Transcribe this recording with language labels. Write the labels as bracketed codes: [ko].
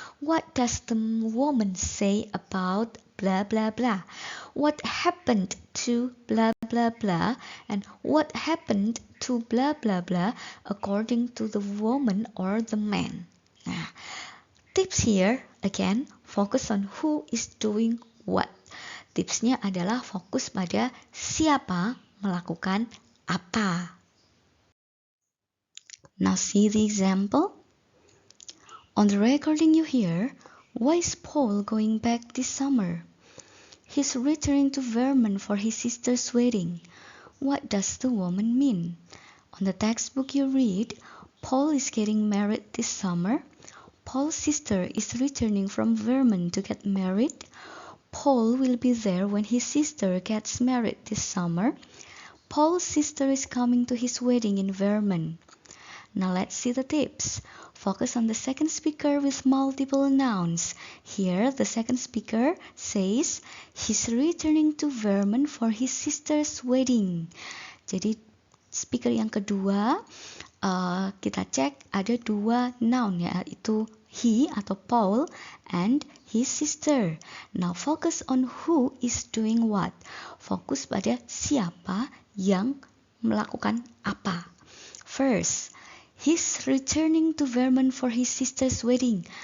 [en] What does the woman say about blah blah blah? What happened to blah blah blah? And what happened to blah blah blah according to the woman or the man? Nah, tips here, again, focus on who is doing what. [id] Tipsnya adalah fokus pada siapa melakukan apa. [en] Now see the example. On the recording you hear, why is Paul going back this summer? He's returning to Vermont for his sister's wedding. What does the woman mean? On the textbook you read, Paul is getting married this summer. Paul's sister is returning from Vermont to get married. Paul will be there when his sister gets married this summer. Paul's sister is coming to his wedding in Vermont. Now let's see the tips. Focus on the second speaker with multiple nouns. Here, the second speaker says he's returning to Vermont for his sister's wedding. Jadi [id] speaker yang kedua, kita cek ada 2 noun ya, itu he atau Paul [en] and his sister. Now focus on who is doing what. [id] Fokus pada siapa yang melakukan apa. [en] First, he's returning to Vermont for his sister's wedding.